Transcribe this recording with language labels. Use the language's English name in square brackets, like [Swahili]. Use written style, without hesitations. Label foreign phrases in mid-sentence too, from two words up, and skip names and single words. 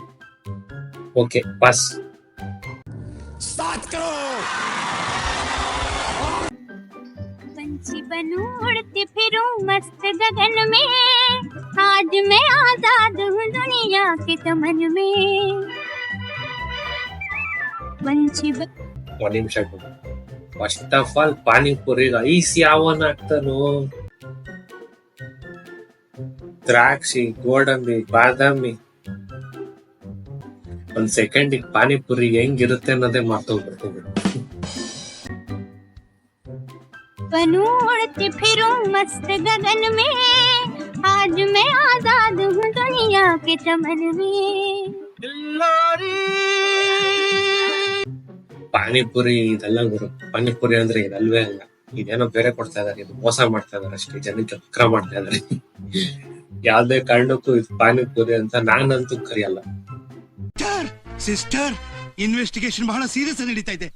[English] okay, pass. [Hindi] पंछी बनूं उड़ती फिरूं मस्त गगन में, आज मैं आजाद हूँ दुनिया के चमन में. पंछी [Kannada] ಒಂದ್ ನಿಮಿಷ. [English] first of all [Kannada] ಪಾನಿಪುರಿಗೆ ಐಸ್ ಯಾವನ್ ಹಾಕ್ತಾನೋ? ದ್ರಾಕ್ಷಿ, ಗೋಡಂಬಿ, ಬಾದಾಮಿ. ಒಂದ್ ಸೆಕೆಂಡ್ ಪಾನಿಪುರಿ ಹೆಂಗಿರುತ್ತೆ ಅನ್ನೋದೇ ಮಾತೋಗ್ಬಿಡ್ತೀವಿ. [Hindi] बनूं उड़ती फिरूं मस्त गगन में, आज मैं आजाद हूँ दुनिया के चमन में. [Kannada] ಪಾನಿಪುರಿ ಇದೆಲ್ಲ ಗುರು. ಪಾನಿಪುರಿ ಅಂದ್ರೆ ಇದಲ್ವೇ ಅಲ್ಲ. ಇದೇನೋ ಬೇರೆ ಕೊಡ್ತಾ ಇದಾರೆ. ಇದು ಮೋಸ ಮಾಡ್ತಾ ಇದಾರೆ ಅಷ್ಟೇ, ಜನಕ್ಕೆ ವಕ್ರ ಮಾಡ್ತಾ ಇದಾರೆ. ಯಾವ್ದೇ ಕಾರಣಕ್ಕೂ ಇದು ಪಾನಿಪುರಿ ಅಂತ ನಾನಂತೂ ಕರೆಯಲ್ಲ. [English] sister, investigation [Kannada] ಬಹಳ ಸೀರಿಯಸ್ ನಡೀತಾ ಇದೆ.